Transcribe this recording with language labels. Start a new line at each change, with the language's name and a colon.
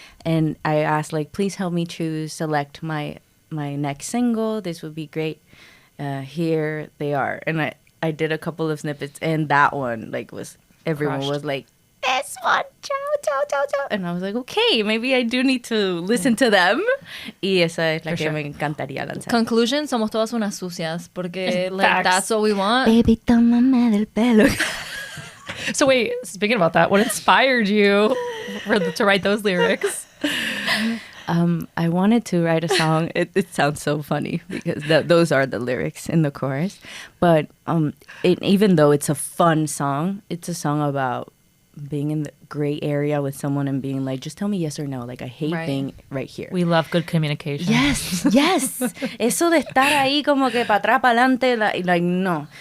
English: And I asked like, please help me select my next single. This would be great. Here they are, and I did a couple of snippets, and that one like everyone was like, this one, ciao. And I was like, okay, maybe I do need to listen to them.
Spanish: Y esa es la que me encantaría lanzar. Conclusion, somos todas unas sucias, porque like,
English: that's what we want.
Spanish: Baby, tómame del pelo.
English: So wait, speaking about that, what inspired you to write those lyrics? I wanted to write a song. It sounds so funny because those are the lyrics in the chorus. But even though it's a fun song, it's a song about being in the gray area with someone and being like, just tell me yes or no. Like, I hate being right here. We love good communication. Yes.
Spanish: Eso de estar ahí como que para atrás, para adelante,
English: like, no.